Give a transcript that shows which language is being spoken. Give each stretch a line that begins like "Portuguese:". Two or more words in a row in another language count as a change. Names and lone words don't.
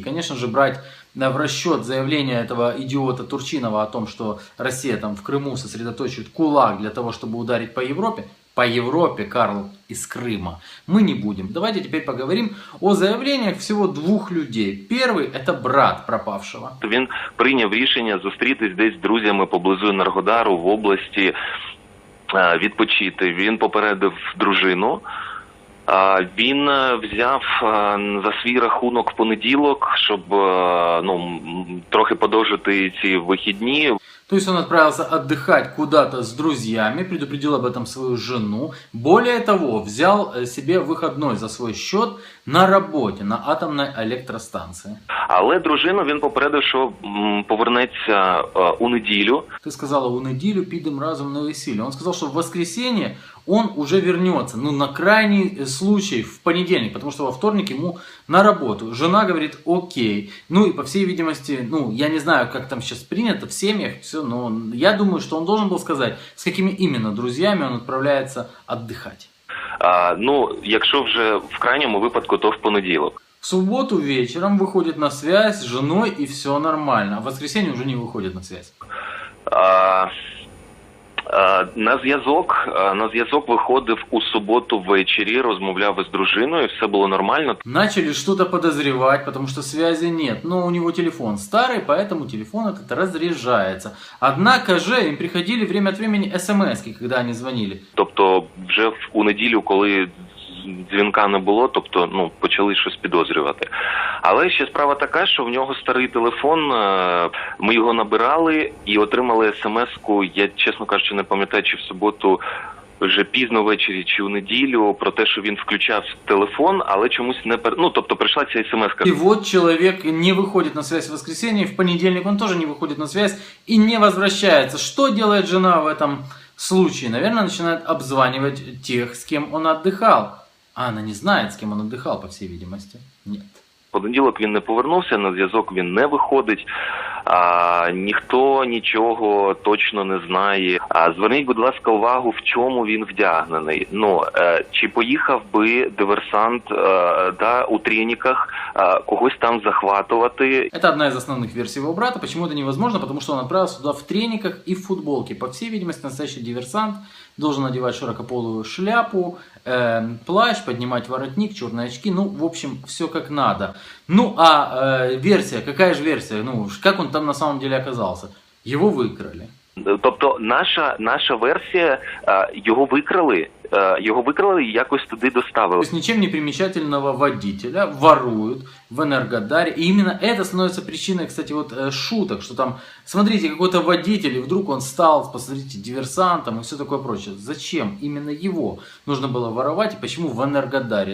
Russian: Конечно же, брать в расчет заявление этого идиота Турчинова о том, что Россия там в Крыму сосредоточит кулак для того, чтобы ударить по Европе, Карл, из Крыма, мы не будем. Давайте теперь поговорим о заявлениях всего 2 людей. Первый – это брат пропавшего.
Ukrainian: Він прийняв рішення зустрітись десь з друзями поблизу Енергодару в області, відпочити. Він попередив дружину. Він взяв за свій рахунок в понеділок, щоб трохи подовжити ці вихідні.
Russian: То есть он отправился отдыхать куда-то с друзьями, предупредил об этом свою жену. Более того, взял себе выходной за свой счет на работе, на атомной электростанции.
Ukrainian: Але дружину він попередив, що повернеться у неділю.
Russian: Ты сказала,
Ukrainian: у неділю підем разом на весілля.
Russian: Он сказал, что в воскресенье он уже вернется. Ну, на крайний случай в понедельник, потому что во вторник ему на работу. Жена говорит, окей. Ну, и по всей видимости, ну, я не знаю, как там сейчас принято в семьях, все, но я думаю, что он должен был сказать, с какими именно друзьями он отправляется отдыхать.
Ukrainian: Ну, якщо вже в крайньому випадку, то в понеділок.
Russian: В субботу вечером выходит на связь с женой и все нормально. А в воскресенье уже не выходит на связь.
Ukrainian: На зв'язок виходив у суботу ввечері, розмовляв із дружиною, все було нормально.
Russian: Начали что-то подозревать, потому что связи нет. Но у него телефон старый, поэтому телефон этот разряжается. Однако же им приходили время от времени смс-ки, когда они звонили.
Ukrainian: Тобто вже у неділю, коли дзвінка не було, тобто, ну, почали щось підозрювати. Але ще справа така, що в нього старий телефон, ми його набирали і отримали смс-ку, я, чесно кажучи, не пам'ятаю, чи в суботу, вже пізно ввечері, чи у неділю, про те, що він включав телефон, але чомусь не... Ну, тобто прийшла ця смс-ка.
Russian: И вот человек не выходит на связь в воскресенье, в понедельник он тоже не выходит на связь и не возвращается. Что делает жена в этом случае? Наверное, начинает обзванивать тех, с кем он отдыхал. А она не знает, с кем он отдыхал, по всей видимости. Нет.
Ukrainian: В понеділок він не повернувся, на зв'язок він не виходить, ніхто нічого точно не знає. Зверніть, будь ласка, увагу, в чому він вдягнений. Ну, чи поїхав би диверсант у треніках когось там захватувати?
Russian: Это одна из основных версий его брата. Почему это невозможно? Потому что он отправился туда в трениках и в футболке. По всей видимости, настоящий диверсант должен надевать широкополую шляпу, плащ, поднимать воротник, черные очки. Ну, в общем, все как надо. Ну, версия, какая же версия? Ну, как он там на самом деле оказался? Его выкрали.
Ukrainian: Тобто наша версія, його викрали і якось туди
Russian: То
Ukrainian: доставили.
Russian: есть ничем не примечательного водителя воруют в Энергодаре. И именно это становится причиной, кстати, вот шуток, что там, смотрите, какой-то водитель, и вдруг он стал, посмотрите, диверсантом и все такое прочее. Зачем именно его нужно было воровать и почему в Энергодаре?